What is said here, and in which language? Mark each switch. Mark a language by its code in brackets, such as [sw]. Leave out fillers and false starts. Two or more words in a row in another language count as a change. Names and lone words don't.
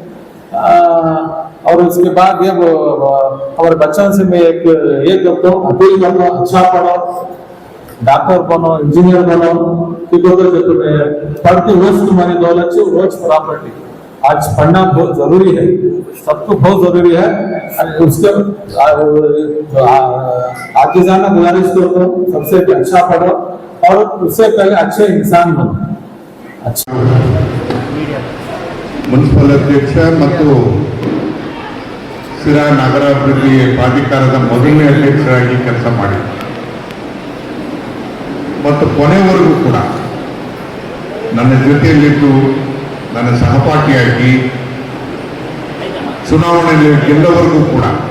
[hi] और उसके बाद ये वो हमारे बच्चों से मैं एक तो अपील करता हूँ, अच्छा पढ़ो, डॉक्टर बनो, इंजीनियर बनो, क्योंकि तुम्हें पढ़ती रोज तुम्हारी दौलत से रोज प्रॉपर्टी. आज पढ़ना बहुत जरूरी है, सबको बहुत जरूरी है. उसके आगे जाना गुजारिश करता हूँ, सबसे अच्छा पढ़ो और उससे पहले अच्छे इंसान बनो. अच्छा [kn] ಮುನ್ಸಿಪಲ್ ಅಧ್ಯಕ್ಷ ಮತ್ತು ಶಿರಾ ನಗರಾಭಿವೃದ್ಧಿ ಪ್ರಾಧಿಕಾರದ ಮೊದಲನೇ ಅಧ್ಯಕ್ಷರಾಗಿ ಕೆಲಸ ಮಾಡಿ ಮತ್ತು ಕೊನೆವರೆಗೂ ಕೂಡ ನನ್ನ ಜೊತೆಯಲ್ಲಿದ್ದು ನನ್ನ ಸಹಪಾಠಿಯಾಗಿ ಚುನಾವಣೆಯಲ್ಲಿ ಗೆಲ್ಲವರೆಗೂ ಕೂಡ